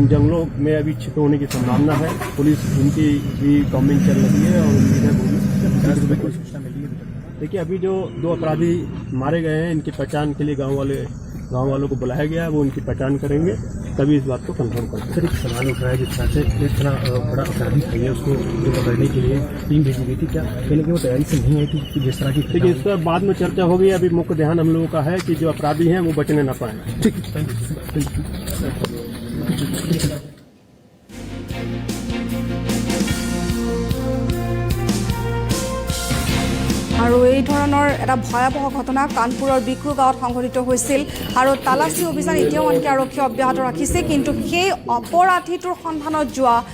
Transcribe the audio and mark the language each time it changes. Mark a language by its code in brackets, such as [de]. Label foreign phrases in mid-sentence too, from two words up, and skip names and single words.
[hi] जंगलों में अभी छिपे होने की संभावना है पुलिस उनकी भी कॉम्बिंग चल रही है और उनकी कोई सूचना मिली है देखिए अभी जो 2 अपराधी मारे गए हैं इनकी पहचान के लिए गांव वालों को बुलाया गया है वो उनकी पहचान करेंगे तभी इस बात को कंफर्म करेंगे सर एक सवाल उठ रहा है जिस तरह से इतना बड़ा अपराधी है उसको पकड़ने के लिए टीम भेजी गई थी क्या कहने की वो तैयारी से नहीं आई थी जिस तरह की देखिए इस पर बाद में चर्चा होगी अभी मुख्य ध्यान हम लोगों का है कि जो अपराधी हैं वो बचने न पाए ठीक [as] আৰু এই ধৰণৰ এটা ভয়াবহ ঘটনা কানপুৰৰ বিকলু গাঁৱত সংঘটিত হৈছিল আৰু তালাচী অভিযান এতিয়াও আনকি আৰক্ষী অব্যাহত ৰাখিছে কিন্তু সেই অপৰাধীটোৰ সন্ধানত যোৱা